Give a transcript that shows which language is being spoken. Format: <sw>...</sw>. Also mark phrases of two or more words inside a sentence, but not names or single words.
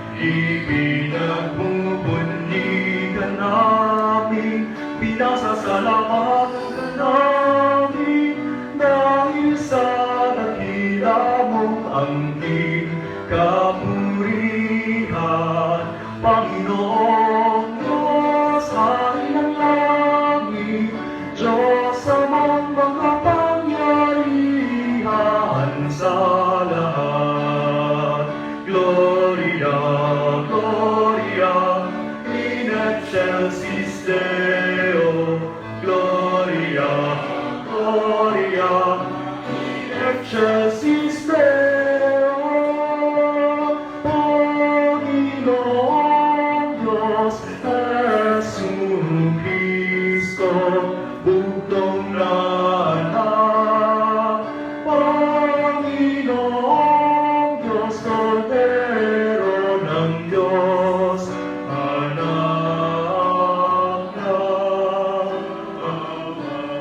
<tl>ipinagmumuni ka namin, pinasasalamatan ka namin, dahil sa dakila mong angkin kapurihan, Panginoong Diyos, Hari ng langit, Diyos amang makapangyarihan sa lahat.</tl> <la>Gloria, Gloria, in excelsis Deo, Gloria, Gloria, in excelsis Deo.</la> <tl>Panginoong Diyos, Jesucristo, bugtong na anak. Panginoong Diyos, Kordero ng Diyos, anak ng Ama.</tl>